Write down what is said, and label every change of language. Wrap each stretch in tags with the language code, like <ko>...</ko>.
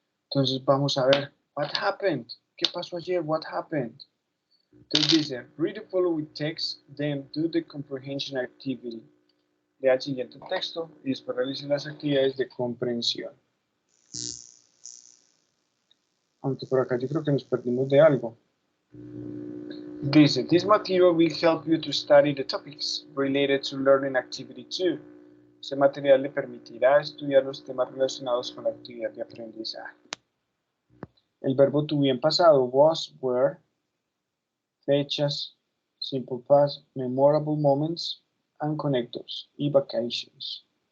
<es>Entonces vamos a ver,</es> <en>what happened?</en> <es>¿Qué pasó ayer?</es> <en>What happened?</en> <es>Entonces dice,</es> <en>read the following text, then do the comprehension activity.</en> <es>Lea el siguiente texto y después realice las actividades de comprensión. Aunque por acá yo creo que nos perdimos de algo.</es> <en>Dice, this material will help you to study the topics related to learning activity 2.</en> <es>Este material le permitirá estudiar los temas relacionados con la actividad de aprendizaje. El verbo to be en pasado, was, were, fechas,</es> <en>simple past, memorable moments, and connectors,</en> <es>y vacations.</es>